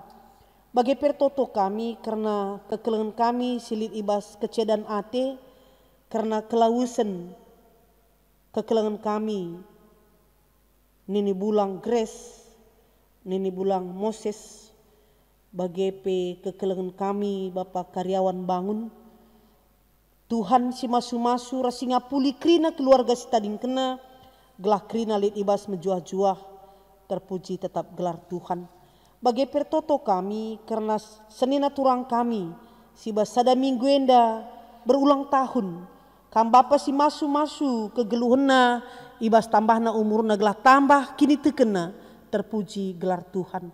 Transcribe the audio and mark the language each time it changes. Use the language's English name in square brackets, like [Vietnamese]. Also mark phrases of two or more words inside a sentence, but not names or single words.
[Batak Karo] Bagi pertoto kami karena kekelengan kami silit ibas kecedan ate karena kelausan kekelengan kami nini bulang Grace, nini bulang Moses, bagi kekelengan kami Bapak karyawan bangun. Tuhan si masu-masu rasinga puli krina keluarga si tading kena gelah krina lit ibas menjuah-juah terpuji tetap gelar Tuhan. Bagi pertoto kami karena senina turang kami si basada minggu enda berulang tahun kam bapa si masu-masu kegeluhena ibas tambahna umurna gelah tambah kini tekena terpuji gelar Tuhan.